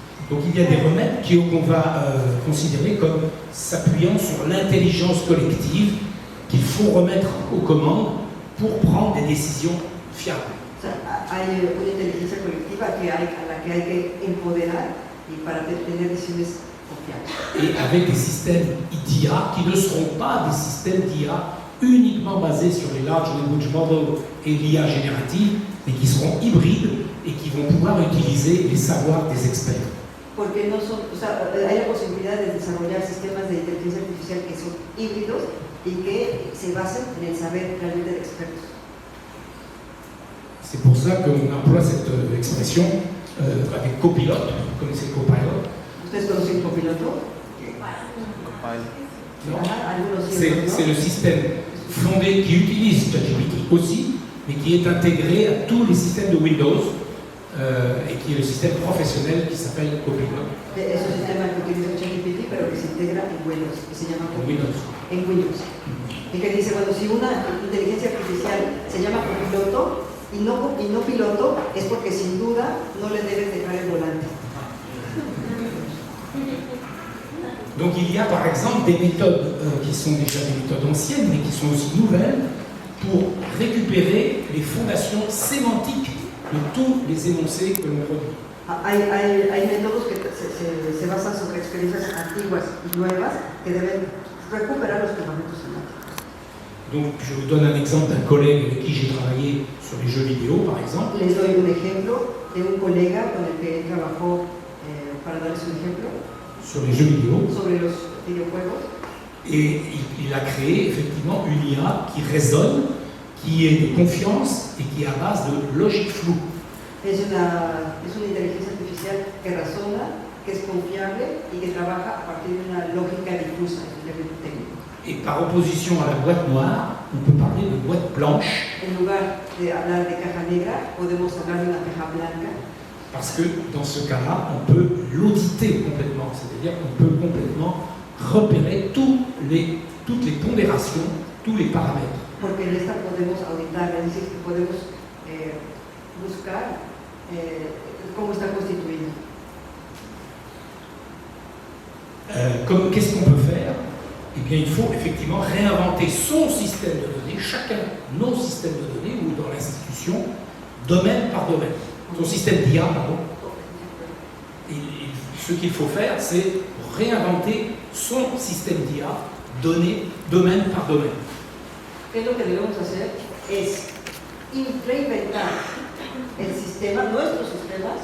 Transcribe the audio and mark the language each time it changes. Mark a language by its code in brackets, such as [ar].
[fr] Donc il y a des remèdes qu'on va considérer comme s'appuyant sur l'intelligence collective qu'il faut remettre aux commandes pour prendre des décisions fiables. [es] Hay una inteligencia colectiva a la que hay que empoderar y para tener decisiones confiables. [fr] Et avec des systèmes d'IA qui ne seront pas des systèmes d'IA uniquement basés sur les large language models et l'IA générative, mais qui seront hybrides et qui vont pouvoir utiliser les savoirs des experts. [es] Porque no son, o sea, hay la posibilidad de desarrollar sistemas de inteligencia artificial que son híbridos y que se basen en el saber realmente de expertos. [fr] C'est pour ça qu'on emploie cette expression avec copilote. Vous connaissez le copilot? [es] ¿Ustedes conocen copiloto? [fr] C'est le système fondé qui utilise ChatGPT aussi, mais qui est intégré à tous les systèmes de Windows et qui est le système professionnel qui s'appelle Copilot. [es] Es un sistema que utiliza ChatGPT, pero que se integra en Windows, que se llama Windows. En Windows. Y que dice, bueno, si una inteligencia artificial se llama copiloto y no piloto, es porque sin duda no le debes dejar el volante. [fr] Donc il y a par exemple des méthodes qui sont déjà des méthodes anciennes, mais qui sont aussi nouvelles, pour récupérer les fondations sémantiques de tous les énoncés que l'on produit. [es] Hay métodos que se basan sobre experiencias antiguas y nuevas que deben recuperar los fundamentos semánticos. [fr] Donc je vous donne un exemple d'un collègue avec qui j'ai travaillé sur les jeux vidéo par exemple. [es] Les doy un ejemplo de un colega con el que trabajó, para darles un ejemplo, [fr] sur les jeux vidéo. [es] Sobre los videojuegos. [fr] Et il a créé effectivement une IA qui résonne, qui est de confiance et qui est à base de logique floue. [es] Es una inteligencia artificial que razona, que es confiable y que trabaja a partir de una lógica difusa, es un término técnico. [fr] Et par opposition à la boîte noire, on peut parler de boîte blanche. [es] En lugar de hablar de caja negra, podemos hablar de una caja blanca. [fr] Parce que dans ce cas-là, on peut l'auditer complètement, c'est-à-dire qu'on peut complètement repérer toutes les pondérations, tous les paramètres. [es] Porque en esta podemos auditar, es decir, que podemos buscar cómo está constituida. [fr] Qu'est-ce qu'on peut faire? Eh bien, il faut effectivement réinventer son système de données, chacun nos systèmes de données, ou dans l'institution, domaine par domaine. Son système d'IA, pardon. Et ce qu'il faut faire, c'est réinventer son système d'IA, domaine par domaine. [es] ¿Qué es lo que debemos hacer? Es reinventar el sistema, nuestros sistemas